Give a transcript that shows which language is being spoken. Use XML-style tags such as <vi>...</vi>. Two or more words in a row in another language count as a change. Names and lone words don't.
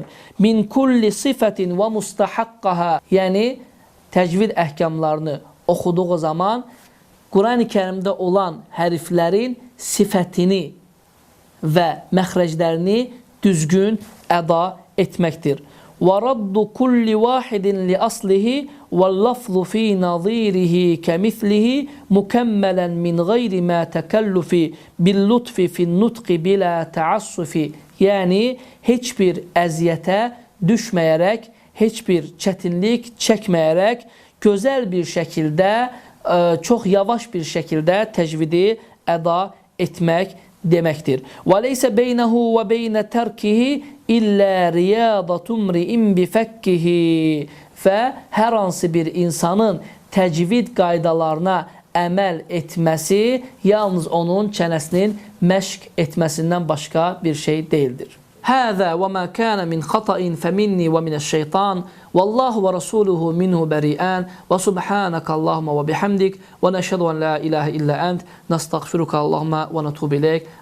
<ar>من كل صفة ومستحقها.</ar> <az>Yəni təcvid əhkamlarını oxuduğu zaman Qurani Kərimdə olan hərflərin sifətini və məxrəclərini düzgün əda etməkdir.</az> <ar>وَرَدُّ كُلِّ وَاحِدٍ لِأَصْلِهِ وَاللَّفْظُ فِي نَظِيرِهِ كَمِثْلِهِ مُكَمَّلًا مِنْ غَيْرِ مَا تَكَلُّفِ بِاللُّطْفِ فِي النُّطْقِ بِلَا تَعَسُّفِ.</ar> <az>Yəni, heç bir əziyyətə düşməyərək, heç bir çətinlik çəkməyərək, gözəl bir şəkildə, çox yavaş bir şəkildə təcvidi əda etmək deməkdir.</az> <ar>وَلَيْسَ بَيْنَهُ وَبَيْنَ تَرْكِهِ إلا رياضة بفكه.</ar> <az>Və hər hansı bir insanın təcvid qaydalarına əməl etməsi yalnız onun çənəsinin məşq etməsindən başqa bir şey deyildir.</az> <ar>هذا وما كان من خطأ فمني ومن الشيطان والله ورسوله منه بريئان وسبحانك اللهم وبحمدك ونشهد أن لا إله إلا أنت نستغفرك اللهم ونتوب إليك.</ar>